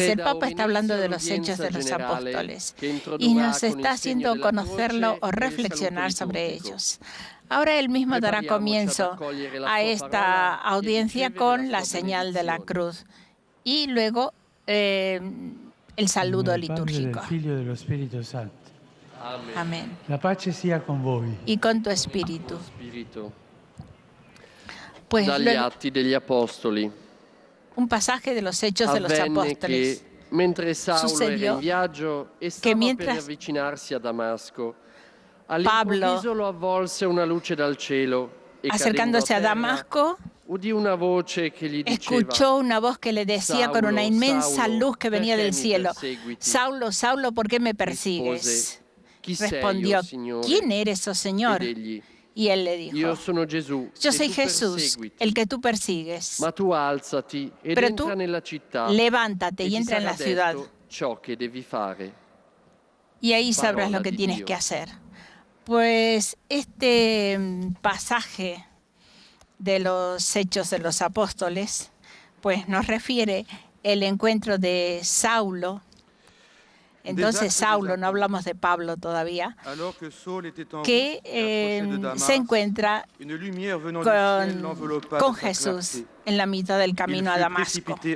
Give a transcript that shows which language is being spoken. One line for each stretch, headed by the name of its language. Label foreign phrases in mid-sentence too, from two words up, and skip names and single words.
Spanish: El Papa está hablando de los hechos de los apóstoles y nos está haciendo conocerlo o reflexionar sobre ellos. Ahora él mismo dará comienzo a esta audiencia con la señal de la cruz y luego el saludo litúrgico. Amén.
Italian: La pace sia con voi.
Spanish: Y con tu espíritu. Pues
Italian: Dagli Atti degli Apostoli.
Spanish: Un pasaje de los Hechos de los Apóstoles.
Italian: Mentre Saulo era
Spanish: Sucedió
Italian: in viaggio e
Spanish: que
Italian: stava per
Spanish: mientras
Italian: avvicinarsi a Damasco,
Spanish: Pablo,
Italian: all'improvviso lo avvolse una luce dal cielo e
Spanish: acercándose a Damasco,
Italian: udì una voce che gli diceva:
Spanish: escuchó una voz que le decía con una inmensa luz que venía del cielo: Saulo, Saulo, ¿por qué me persigues? Respondió: ¿quién eres, oh Señor? Y él le dijo:
Italian: Io sono Gesù,
Spanish: yo soy Jesús, el que tú persigues.
Italian: Ma tu alzati ed
Spanish: Pero tú
Italian: entra nella città,
Spanish: levántate y
Italian: e ti
Spanish: entra en
Italian: sarà
Spanish: la ciudad,
Italian: detto ciò che devi fare.
Spanish: y ahí sabrás
Italian: Parola
Spanish: lo que
Italian: di
Spanish: tienes
Italian: Dio.
Spanish: que hacer. Pues este pasaje de los Hechos de los Apóstoles, pues nos refiere el encuentro de Saulo Entonces Saulo, no hablamos de Pablo todavía, que se encuentra con Jesús en la mitad del camino a Damasco.